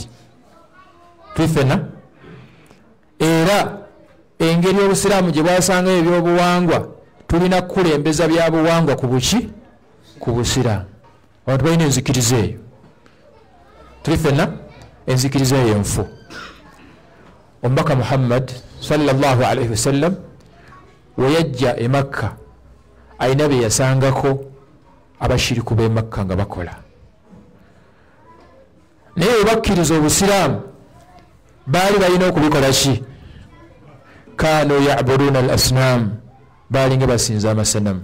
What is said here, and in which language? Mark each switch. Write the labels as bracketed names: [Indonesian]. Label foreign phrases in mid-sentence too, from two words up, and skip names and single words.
[Ganda] Twifena era engeri obusiraamu gye bwasangayo ebyobuwangwa tulina kukulembeza byabuwangwa ku buki? Ku busiraamu. Abantu balina enzikiriza eyo. Twifena enzikiriza eyo enfu. Omubaka Muhammad [Arabic] صلى الله عليه وسلم [Ganda] we yajja e Makka ayina bye yasangako abashiriku b'e Makka nga bakola. Naye we bakkiriza obusiraamu baali balina okubikola ki? [Arabic] كانوا يعبدون الأصنام, [Ganda] baali nga basinza amasanamu.